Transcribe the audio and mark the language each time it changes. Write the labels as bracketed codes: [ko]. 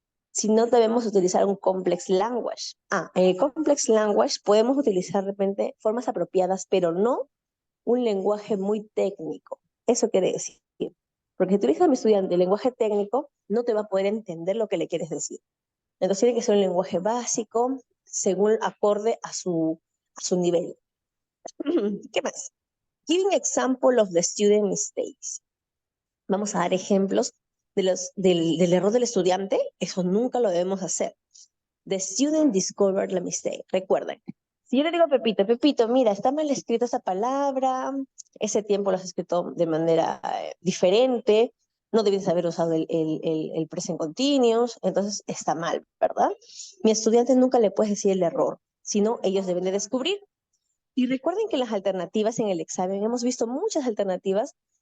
[es] Si no debemos utilizar un complex language. En el complex language podemos utilizar de repente formas apropiadas, pero no un lenguaje muy técnico. Eso quiere decir. Porque si utilizas a mi estudiante el lenguaje técnico, no te va a poder entender lo que le quieres decir. Entonces tiene que ser un lenguaje básico, según acorde a su nivel. ¿Qué más? [en] Giving example of the student mistakes. [es] Vamos a dar ejemplos del error del estudiante. Eso nunca lo debemos hacer. [en] The student discovered the mistake. [es] Recuerden, si yo le digo a Pepito, Pepito, mira, está mal escrita esa palabra, ese tiempo lo has escrito de manera diferente, no debes haber usado el present continuous, entonces está mal, ¿verdad? Mi estudiante nunca le puede decir el error, sino ellos deben de descubrir. Y recuerden que las alternativas en el examen, hemos visto muchas alternativas